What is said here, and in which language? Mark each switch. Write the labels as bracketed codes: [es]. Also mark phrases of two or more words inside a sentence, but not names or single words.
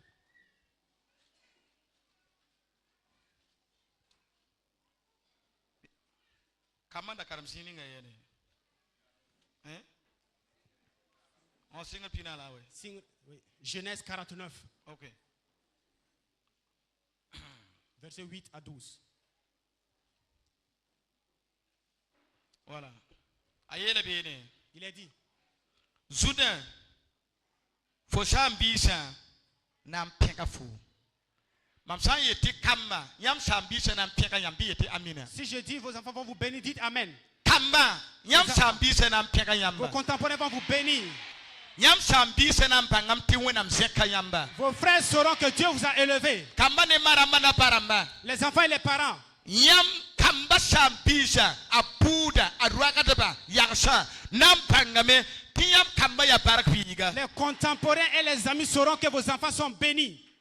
[fr] Genèse 49. Ok. Versets 8 à 12. Voilà. Il est dit. Soudain, Foshambisa nam pekafu. Si je dis vos enfants vont vous bénir, dites Amen. Vos contemporains vont vous bénir. Vos frères sauront que Dieu vous a élevé. Les enfants et les parents. Les contemporains et les amis sauront que vos enfants sont bénis.